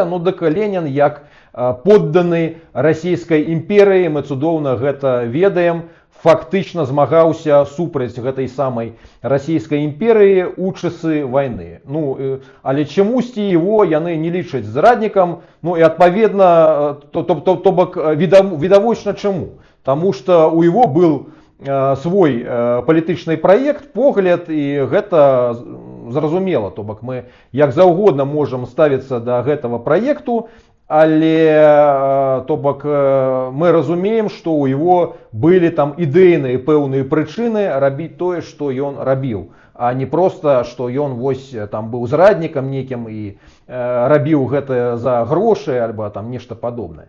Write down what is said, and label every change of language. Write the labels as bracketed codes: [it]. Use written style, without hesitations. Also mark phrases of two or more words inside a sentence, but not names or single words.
[be] Ну, дык Ленін, як подданы расійскай імперыі, мы цудоўна гэта ведаем, фактычна змагаўся супраць гэтай самай расійскай імперыі ў часы вайны. Ну, але чамусьці его яны не лічаць зраднікам, ну і адпаведна, то бок відавочна чаму. Таму што [ru] у его был свой [be] палітычны праект, погляд, і гэта зразумела. То бок мы як заўгодна можам ставіцца да гэтага праекту, але то бок мы разумеем, што ў его былі там ідэйныя пэўныя прычыны рабіць тое, што ён рабіў, а не проста, што ён там быў зраднікам нейкім і рабіў гэта за грошы альбо там нешта падобнае.